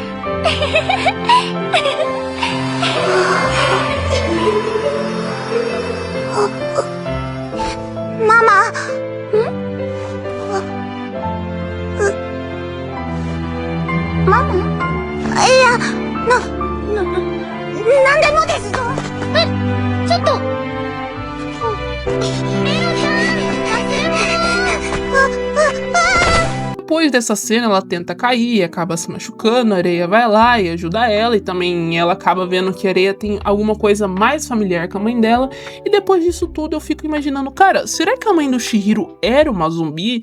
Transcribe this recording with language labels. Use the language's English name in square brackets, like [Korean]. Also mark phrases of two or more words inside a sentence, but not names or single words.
[Japanese] ママ。ママ？いや、なんでもですよ。ちょっと。 [Portuguese] Depois dessa cena, ela tenta cair e acaba se machucando. A Areia vai lá e ajuda ela. E também ela acaba vendo que a Areia tem alguma coisa mais familiar com a mãe dela. E depois disso tudo, eu fico imaginando, cara, será que a mãe do Chihiro era uma zumbi?